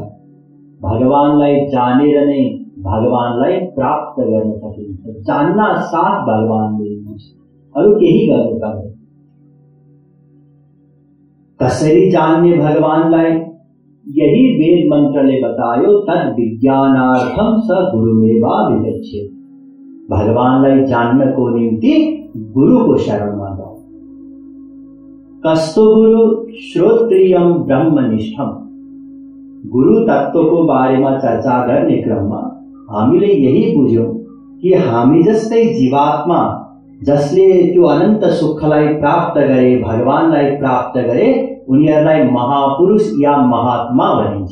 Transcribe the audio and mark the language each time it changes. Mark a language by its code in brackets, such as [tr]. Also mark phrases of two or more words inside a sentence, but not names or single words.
[ne] भगवानलाई जानेर नै भगवानलाई प्राप्त गर्न सकिन्छ। जान्ना साथ भगवानले हुनुहुन्छ, अरु केही गर्नु पर्दैन। कसरी जान्ने भगवानलाई? यही वेद मन्त्रले बतायो, [sa] तद विज्ञानार्थं स गुरुमेवाभिगच्छेत्। [ne] भगवानलाई जान्नको निम्ति गुरुको शरणमा जाऊ। कस्तो गुरु? [sa] श्रोत्रियम ब्रह्मनिष्ठम। [ne] गुरु तत्वको बारेमा चर्चा गर्ने क्रममा हामीले यही बुझ्यौं कि हामी जस्तै जीवात्मा जसले त्यो अनन्त सुखलाई प्राप्त गरे, भगवानलाई प्राप्त गरे, उनीहरूलाई महापुरुष या महात्मा भनिन्छ।